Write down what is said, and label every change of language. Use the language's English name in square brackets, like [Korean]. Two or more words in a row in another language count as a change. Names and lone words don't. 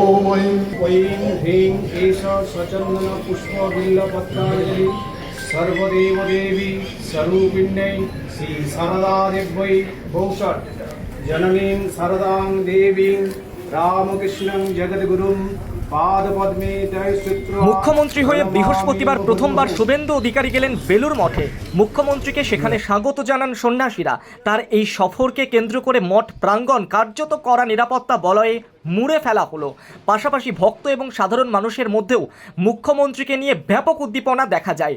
[Sanskrit] ऐं ह्रीं एष स्वचन्दन पुष्पबिल्लपत्राणि सर्वदेव देवी स्वरूपिण्यै श्री शारदादेव्यै भौषट् जननीं शारदां देवीं रामकृष्णं जगद्गुरुं পাদপদ্মে জয় সূত্র। [Bangla] মুখ্যমন্ত্রী হয়ে বৃহস্পতিবার প্রথমবার শুভেন্দু অধিকারী গেলেন বেলুর মঠে। মুখ্যমন্ত্রীকে সেখানে স্বাগত জানান সন্ন্যাসীরা। তার এই সফরকে কেন্দ্র করে মঠ প্রাঙ্গণ কার্যত কড়া নিরাপত্তা বলয়ে মুড়ে ফেলা হলো। পাশাপাশি ভক্ত এবং সাধারণ মানুষের মধ্যেও মুখ্যমন্ত্রীকে নিয়ে ব্যাপক উদ্দীপনা দেখা যায়।